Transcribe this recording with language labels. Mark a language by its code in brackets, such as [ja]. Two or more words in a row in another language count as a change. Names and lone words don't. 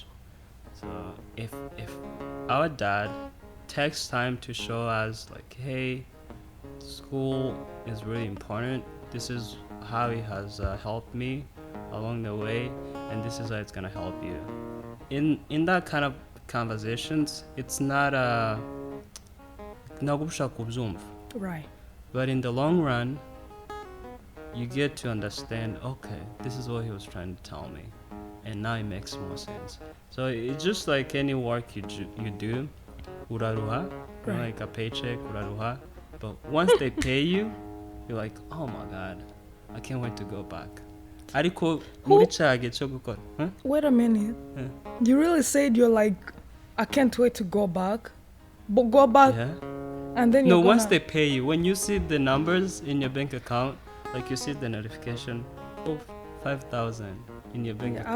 [en] So if our dad takes time to show us like, hey, school is really important. This is how it has helped me along the way, and this is how it's gonna help you. in that kind of conversations, it's not [rw] ntabwo ushaka kubyumva. [en] Right. But in the long run, you get to understand, okay, this is what he was trying to tell me, and now it makes more sense. So it's just like any work you do, uraruha, Right. like a paycheck, uraruha. But once they pay you, you're like, oh my god, I can't wait to go back. [rw] Ariko muri cyage cyo gukora. Huh? [en] Wait a minute. Yeah. You really said you're like, I can't wait to go back. But go back Yeah. and then you're No, gonna... once they pay you, when you see the numbers in your bank account, like you see the notification, oh, 5,000 in your bank account.